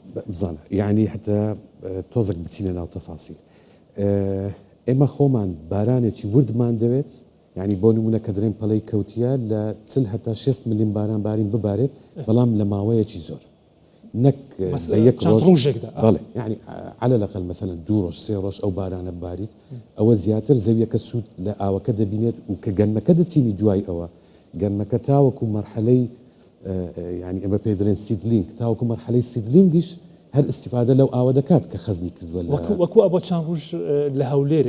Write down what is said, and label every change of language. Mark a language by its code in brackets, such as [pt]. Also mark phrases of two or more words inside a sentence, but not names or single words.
[ckb] بزانە یعنی حتى تۆزێک بچینە ناو تەفاسیل ئێمە خۆمان بارانێکی وردمان دەوێت ینی بۆ نمونە کە دەرێن پەڵەی کەوتیە لە 40 هەتا 6 میلیۆن باران بارین ببارێت بەڵام لە ماوەیەکی زۆر نەک یەک ڕۆژێکدا بەڵێ یعنی [ar] على الأقل مثلا [ckb] 2 ڕۆژ 3 ڕۆژ ئەو بارانە بارید ئەوە زیاتر زەویەکە سوود لە ئاوەکە دەبینێت و کە گەنمەکە دەچینی دوای ئەوە گەنمەکە تاوەکو مەرحەلەی ینی ئەمە پێ دەڵێن سیدلینگ تاوەکو مەرحەلەی سیدلینگیش هەر استیفادە لەو ئاوە دەکات کە خەزنی کردووە وەکو ئەوە چەند ڕۆژ لە هەولێرێ